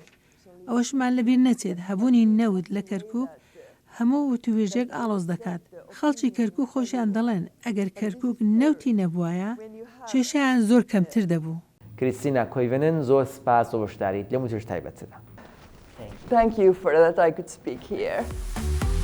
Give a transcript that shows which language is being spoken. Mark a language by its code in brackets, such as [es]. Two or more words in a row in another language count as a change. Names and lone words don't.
[ckb] ئەوەشمان لەبیر نەچێت هەبوونی نەوت لە کەرکووک هەموو وتوێژێک ئاڵۆز دەکات. خەڵکی کەرکووک خۆشیان دەڵێن ئەگەر کەرکووک نەوتی نەبووایە کێشەیان زۆر کەمتر دەبوو. کریستینا کۆیڤنن، زۆر سپاس بۆ بەشداریت لە موتش تایبەتدا. [en] Thank you for that I could speak here.